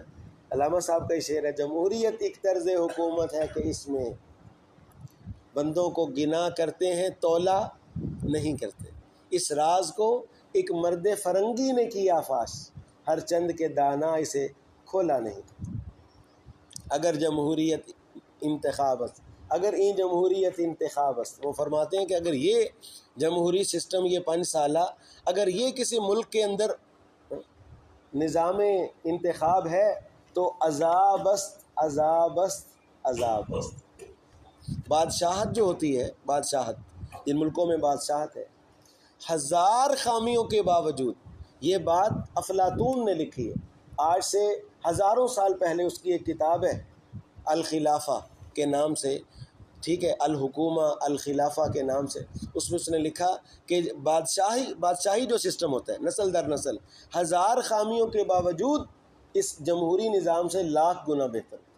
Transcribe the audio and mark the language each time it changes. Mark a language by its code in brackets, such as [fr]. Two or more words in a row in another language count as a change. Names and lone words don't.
[ur] علامہ صاحب کا یہ شعر ہے، جمہوریت ایک طرز حکومت ہے کہ اس میں بندوں کو گنا کرتے ہیں تولا نہیں کرتے، اس راز کو ایک مرد فرنگی نے کیا فاش، ہر چند کے دانا اسے کھولا نہیں۔ [fa] اگر جمہوریت انتخاب است، اگر این جمہوریت انتخاب است، [ur] وہ فرماتے ہیں کہ اگر یہ جمہوری سسٹم، یہ 5 سالہ، اگر یہ کسی ملک کے اندر نظام انتخاب ہے تو [fa] عذاب است، عذاب است، عذاب است۔ [ur] بادشاہت جو ہوتی ہے، بادشاہت جن ملکوں میں بادشاہت ہے، 1000 خامیوں کے باوجود، یہ بات افلاطون نے لکھی ہے، آج سے ہزاروں سال پہلے اس کی ایک کتاب ہے الخلافہ کے نام سے، ٹھیک ہے، الحکومہ الخلافہ کے نام سے، اس میں اس نے لکھا کہ بادشاہی جو سسٹم ہوتا ہے نسل در نسل، 1000 خامیوں کے باوجود اس جمہوری نظام سے 1,00,000 گنا بہتر،